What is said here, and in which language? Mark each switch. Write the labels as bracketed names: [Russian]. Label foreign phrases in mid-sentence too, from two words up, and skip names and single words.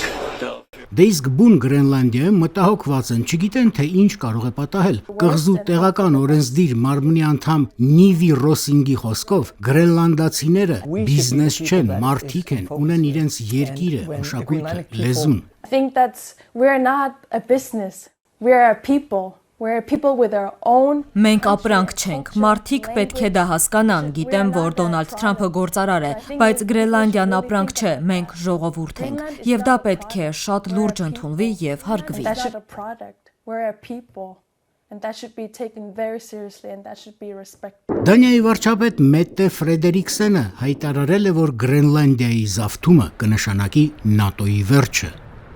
[Armenian] Դե իսկ բուն Գրենլանդիայում մտահոգված են, չգիտեն, թե ինչ կարող է պատահել։ Կղզու տեղական օրենսդիր մարմնի անդամ Նիվի Ռոսինգի խոսքով գրենլանդացիները բիզնես չեն, մարդիկ են, ունեն իրենց երկիրը, մշակույթը, լեզուն։ [English] I think that we're not a business, we're a people. We're people with our own. [Armenian] Մենք ապրանք չենք, մարդիկ պետք է դա հասկանան, գիտեմ, որ Դոնալդ Թրամփը գործարար է, բայց Գրենլանդիան ապրանք չէ, մենք ժողովուրդ ենք, եւ դա պետք է շատ լուրջ ընդունվի եւ հարգվի։ [English] We're a people. And that should be taken very seriously and that should be respected. [Armenian] Դանիայի վարչապետ Մետտե Ֆրեդերիկսենը հայտարարել է, որ Գրենլանդիայի զավթումը կնշանակի ՆԱՏՕ-ի վերջը։